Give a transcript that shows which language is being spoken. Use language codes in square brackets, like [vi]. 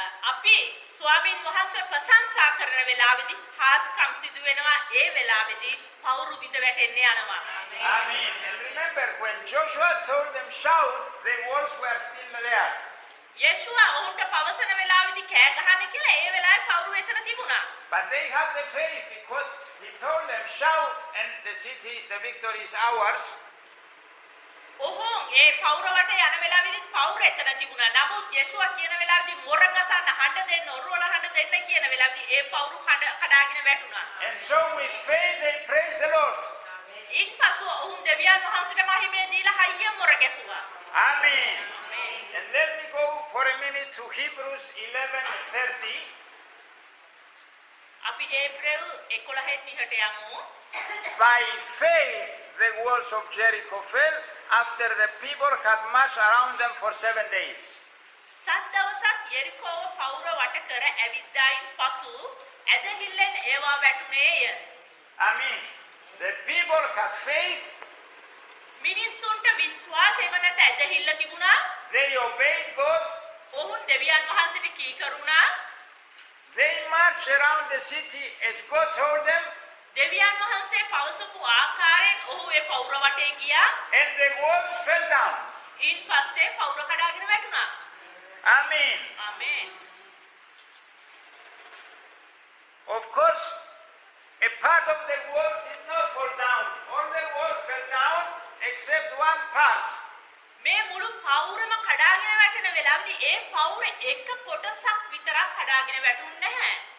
[si] අපි ස්වාමීන් වහන්සේ ප්‍රශංසා කරන වෙලාවේදී හාස්කම් සිදු වෙනවා. ඒ වෙලාවේදී පවුරු විද වැටෙන්න යනවා. [en] Amen. And remember when Joshua told them shout, the walls were still there. [si] යේසුවා ඔවුන්ට පවසන වෙලාවේදී කෑ ගහන්න කියලා ඒ වෙලාවේ පවුරු එතන තිබුණා. [en] But they have the faith because he told them shout and the city, the victory is ours. [si] ඔහුන් ඒ පවුර වටේ යන වෙලාවේදී පවුර එතන තිබුණා. නමුත් යේසුවා කියන වෙලාවේදී මොරගසන්න හඬ දෙන්න ඔරුවල හඬ දෙන්න කියන වෙලාවේදී ඒ පවුරු කඩාගෙන වැටුණා. [en] And so with faith they praise the Lord. [si] ඉන්පසු ඔවුන් දෙවියන් වහන්සේට මහිමය දීලා හයියෙන් මොර ගැසුවා. [en] Amen. And let me go for a minute to Hebrews 11:30. [si] අපි හේබ්‍රෙව් 11:30ට යමු. [en] By faith the walls of Jericho fell after the people had marched around them for 7 days. [si] සත් දවසක් යෙරිකෝව පවුර වට කර ඇවිද්දායින් පසු ඇදහිල්ලෙන් ඒවා වැටුනේය. [en] Amen. The people had faith. [si] මිනිස්සුන්ට විශ්වාසයම නැත ඇදහිල්ල තිබුණා. [en] They obeyed God. [si] ඔවුන් දෙවියන් වහන්සේට කීකරුණා. [en] They marched around the city as God told them. [si] දෙවියන් වහන්සේ පවසපු ආකාරයෙන් ඔහු ඒ පවුර වටේ ගියා. [en] And the walls fell down. [si] ඊන් පස්සේ පවුර කඩාගෙන වැටුණා. [en] Amen. [si] ආමේන්. [en] Of course, a part of the wall did not fall down. the wall fell down except one part. [si] මේ මුළු පවුරම කඩාගෙන වැටෙන වෙලාවේදී ඒ පවුර එක කොටසක් විතරක් කඩාගෙන වැටුන්නේ නැහැ.